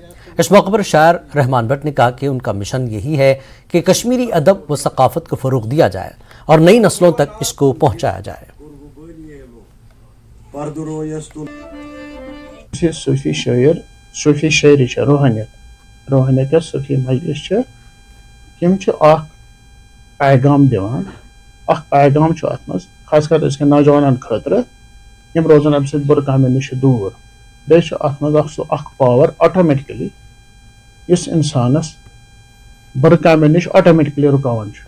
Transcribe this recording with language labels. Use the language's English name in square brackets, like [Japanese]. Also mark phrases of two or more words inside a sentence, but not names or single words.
[Urdu] اس موقع پر شاعر رحمان بٹ نے کہا کہ ان کا مشن یہی ہے کہ کشمیری ادب و ثقافت کو فروغ دیا جائے اور نئی نسلوں تک اس کو پہنچایا جائے۔ [Kashmiri] صوفی شاعر، صوفی شاعری روحانیت صوفی مجلس تم پیغام دِوان، پیغام ات مز خاص کر اس نوجوانن خاطر یم روزن امہ سۭتۍ بُرٕ کامیو نش دور۔ بیٚیہِ چھُ ات مز سُہ پاور آٹومیٹکلی یُس انسانس بُرٕ کامیو نش آٹومیٹکلی رُکاوان چھُ۔